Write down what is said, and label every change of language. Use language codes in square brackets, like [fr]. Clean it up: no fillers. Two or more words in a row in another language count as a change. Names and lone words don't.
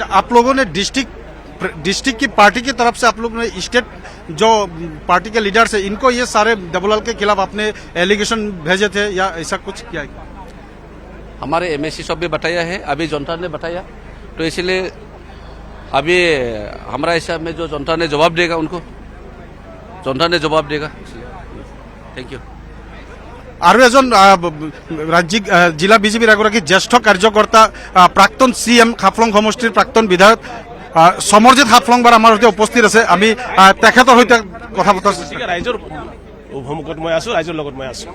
[hi] अच्छा, आप लोगों ने डिस्ट्रिक्ट की पार्टी की तरफ से आप लोगों ने स्टेट जो पार्टी के लीडर्स है इनको ये सारे देवलाल के खिलाफ आपने एलिगेशन भेजे थे या ऐसा कुछ किया है? हमारे MSC सब भी बताया है, अभी जनता ने बताया, तो इसलिए अभी हमारा हिसाब में जो जनता ने जवाब देगा उनको जनता ने जवाब देगा। [en] thank you. [as] আৰু এজন ৰাজ্যিক জিলা বিজেপিৰ এগৰাকী জ্যেষ্ঠ কাৰ্যকৰ্তা প্ৰাক্তন CM হাফলং সমষ্টিৰ প্ৰাক্তন বিধায়ক সমৰজিৎ হাফলংবাৰ আমাৰ সৈতে উপস্থিত আছে। আমি তেখেতৰ সৈতে কথা পতাৰ ৰাইজৰ সন্মুখত মই আছো, ৰাইজৰ লগত মই আছো।